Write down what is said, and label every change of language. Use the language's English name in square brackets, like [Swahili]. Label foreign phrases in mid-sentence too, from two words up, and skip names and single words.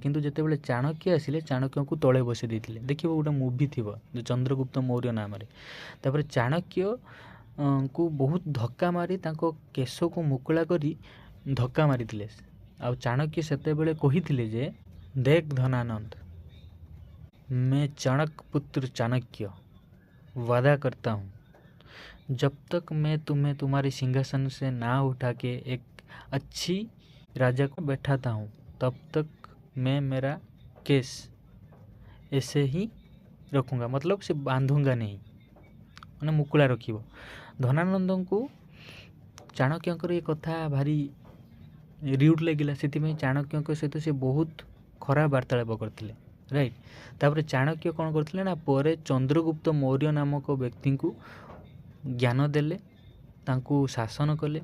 [Odia] କିନ୍ତୁ ଯେତେବେଳେ ଚାଣକ୍ୟ ଆସିଲେ ଚାଣକ୍ୟଙ୍କୁ ତଳେ ବସେଇ ଦେଇଥିଲେ। ଦେଖିବ ଗୋଟେ ମୁଭି ଥିବ ଚନ୍ଦ୍ରଗୁପ୍ତ ମୌର୍ଯ୍ୟ ନାମରେ। ତାପରେ ଚାଣକ୍ୟଙ୍କୁ ବହୁତ ଧକ୍କା ମାରି ତାଙ୍କ କେଶକୁ ମୁକୁଳା କରି ଧକ୍କା ମାରିଥିଲେ। ଆଉ ଚାଣକ୍ୟ ସେତେବେଳେ କହିଥିଲେ ଯେ, ଦେଖ ଧନାନନ୍ଦ, [Hindi] मैं चाणक पुत्र चाणक्य वादा करता हूँ, जब तक मैं तुम्हें तुम्हारे सिंहासन से ना उठा के एक अच्छी राजा को बैठाता हूँ, तब तक मैं मेरा केस ऐसे ही रखूँगा। मतलब से बांधूंगा नहीं, [Odia] ମାନେ ମୁକୁଳା ରଖିବ। ଧନାନନ୍ଦଙ୍କୁ ଚାଣକ୍ୟଙ୍କର ଏ କଥା ଭାରି ରିଉଡ୍ ଲାଗିଲା, ସେଥିପାଇଁ ଚାଣକ୍ୟଙ୍କ ସହିତ ସେ ବହୁତ ଖରାପ ବାର୍ତ୍ତାଳାପ କରିଥିଲେ, ରାଇଟ୍। ତାପରେ ଚାଣକ୍ୟ କ'ଣ କରିଥିଲେ ନା, ପରେ ଚନ୍ଦ୍ରଗୁପ୍ତ ମୌର୍ଯ୍ୟ ନାମକ ବ୍ୟକ୍ତିଙ୍କୁ ଜ୍ଞାନ ଦେଲେ, ତାଙ୍କୁ ଶାସନ କଲେ।